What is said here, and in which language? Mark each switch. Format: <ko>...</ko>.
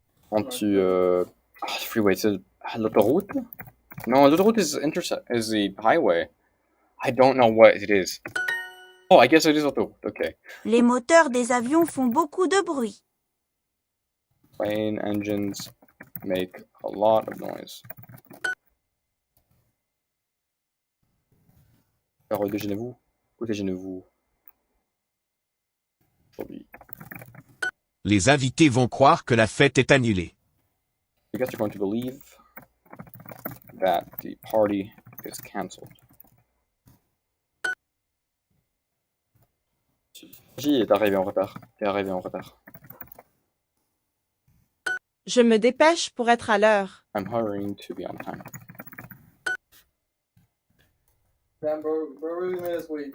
<fr>Quand tu freeway, c'est l'autoroute?</fr> <en>No, l'autoroute is the highway. I don't know what it is. Oh, I guess it is autoroute. Okay.</en> <fr>Les moteurs des avions font beaucoup de bruit.</fr> <en>Plane engines make a lot of noise.</en> <fr>Alors, déjeunez-vous. Où déjeunez-vous? Aujourd'hui. Les invités vont croire que la fête est annulée.</fr> <en>I guess you're going to believe that the party is cancelled.</en> <fr>J est arrivé en retard. T'es arrivé en retard. Je me dépêche pour être à l'heure.</fr> <en>I'm hurrying to be on time. Damn, bro, really made us wait.</en>